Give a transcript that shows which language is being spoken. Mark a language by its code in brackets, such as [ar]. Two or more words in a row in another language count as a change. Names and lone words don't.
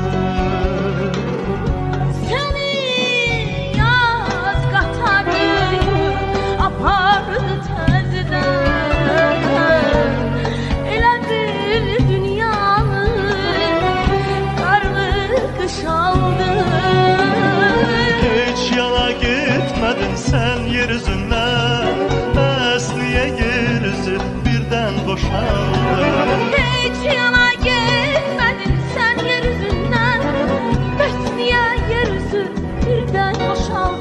[az] Seni yaz qatarı apardı tezdən, elə bir dünyanı qarlı qış aldı. [tr] Hiç yana gitmedin sen yeryüzünden, Əsliyə yeryüzü birden boşaldı. Hiç yana gitmedin sen yeryüzünden, Besniye yeryüzü birden boşaldı.